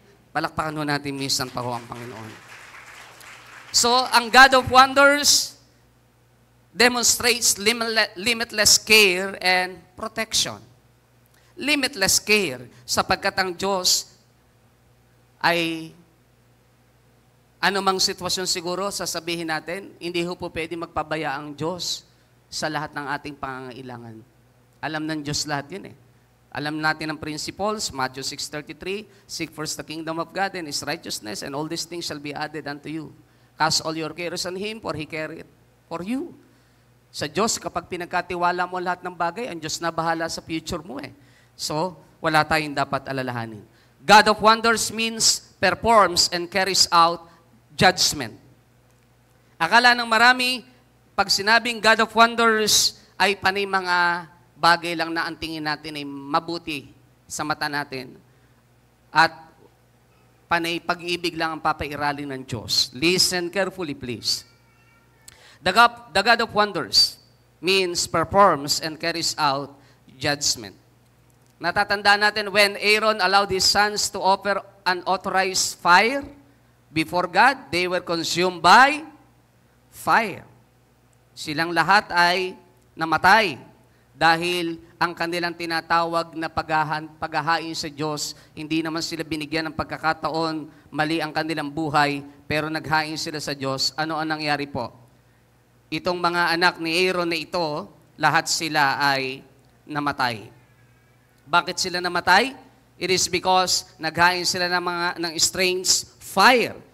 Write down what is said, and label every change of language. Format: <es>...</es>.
<tl>Palakpakan ho natin minsan pa ho ang Panginoon. So, ang God of Wonders</tl> <en>demonstrates limitless care and protection. Limitless care</en> <tl>sapagkat ang Diyos ay anumang sitwasyon siguro, sasabihin natin, hindi ho po pwede magpabaya ang Diyos sa lahat ng ating pangangailangan. Alam ng Diyos lahat yun eh. Alam natin ang</tl> <en>principles, Matthew 6:33, seek first the kingdom of God and His righteousness, and all these things shall be added unto you. Cast all your cares on Him, for He careth for you.</en> <tl>Sa Diyos, kapag pinagkatiwala mo lahat ng bagay, ang Diyos na bahala sa future mo eh. So, wala tayong dapat alalahanin.</tl> <en>God of Wonders means performs and carries out judgment.</en> <tl>Akala ng marami, pag sinabing God of Wonders, ay panay mga bagay lang na ang tingin natin ay mabuti sa mata natin. At panay pag-ibig lang ang papairalin ng Diyos.</tl> <en>Listen carefully, please. The God of Wonders means performs and carries out judgment.</en> <tl>Natatandaan natin</tl> <en>when Aaron allowed his sons to offer unauthorized fire before God, they were consumed by fire.</en> <tl>Silang lahat ay namatay dahil ang kanilang tinatawag na paghahain sa Diyos, hindi naman sila binigyan ng pagkakataon, mali ang kanilang buhay, pero naghain sila sa Diyos. Ano ang nangyari po? Itong mga anak ni Aaron na ito, lahat sila ay namatay. Bakit sila namatay?</tl> <en>It is because</en> <tl>naghain sila ng</tl> <en>strange fire.</en>